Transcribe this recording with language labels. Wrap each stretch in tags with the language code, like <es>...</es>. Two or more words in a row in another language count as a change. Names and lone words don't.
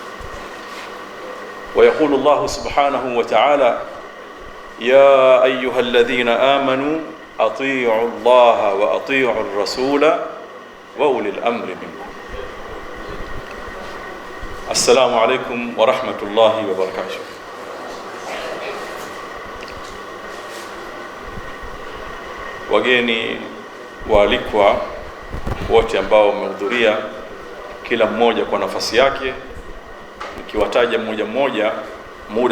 <ar>ويقول الله سبحانه وتعالى: يا أيها الذين آمنوا أطيعوا الله وأطيعوا الرسول وأولي الأمر منكم. السلام عليكم ورحمة الله وبركاته.</ar> <sw>Wageni waalikwa wote ambao wamehudhuria, kila mmoja kwa nafasi yake, nikiwataja mmoja mmoja muda</sw>